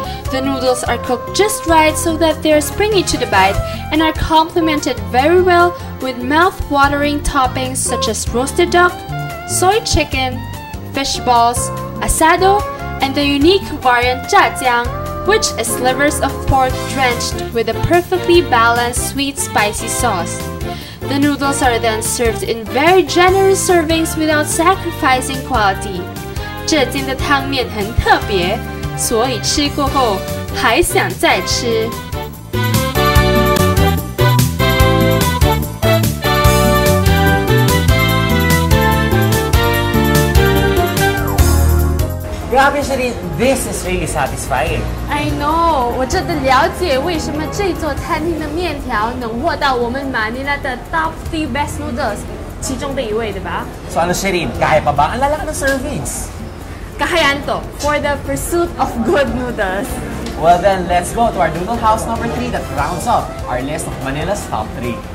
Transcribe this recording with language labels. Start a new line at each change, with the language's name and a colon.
English: The noodles are cooked just right so that they are springy to the bite and are complemented very well with mouth-watering toppings such as roasted duck, soy chicken, fish balls, asado, and the unique variant jiajiang, which is slivers of pork drenched with a perfectly balanced sweet spicy sauce. The noodles are then served in very generous servings without sacrificing quality.
Chinese: 这间的汤面很特别，所以吃过后还想再吃。
Filipino: Grabe siya rin,
English: this is really satisfying. I know，
Chinese: 我真的了解为什么这座餐厅的面条能获到我们马尼拉的
English: top 3 best noodles
Chinese: 其中的一位，对吧？
Filipino: So ano siya rin, kaya pa ba? Ang lalaki ng servings. Kakayan to
English: for the pursuit of good noodles. Well then, let's go to our noodle house number 3 that rounds up our list of Manila's top 3.